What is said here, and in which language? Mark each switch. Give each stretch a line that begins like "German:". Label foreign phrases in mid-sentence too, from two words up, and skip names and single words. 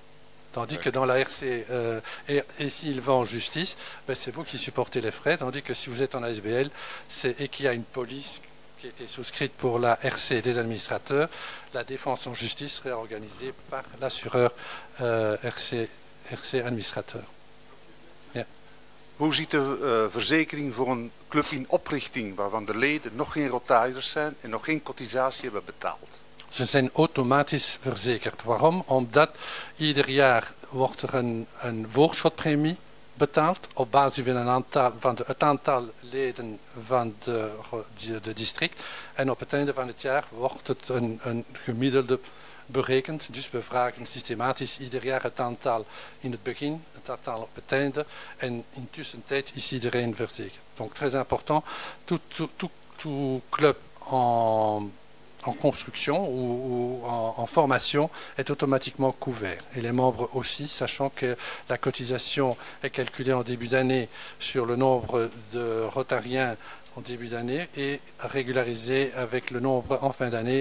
French: Tandis que dans la RC, et s'il va en justice, c'est vous qui supportez les frais. Tandis que si vous êtes en ASBL et qu'il y a une police qui a été souscrite pour la RC des administrateurs, la défense en justice serait organisée par l'assureur RC administrateur.
Dutch: Ja. Hoe ziet de verzekering voor een club in oprichting waarvan de leden nog geen rotariërs zijn en nog geen cotisatie hebben betaald? Ze zijn automatisch verzekerd. Waarom? Omdat ieder jaar wordt er een voorschotpremie betaald op basis van het aantal leden van de district. En op het einde van het jaar wordt het een gemiddelde berekend. Dus we vragen systematisch ieder jaar het aantal in het begin, het aantal op het einde. En intussen tijd is iedereen verzekerd.
French: Donc très important, tout club en construction ou en formation est automatiquement couvert. Et les membres aussi, sachant que la cotisation est calculée en début d'année sur le nombre de rotariens en début d'année et régularisée avec le nombre en fin d'année.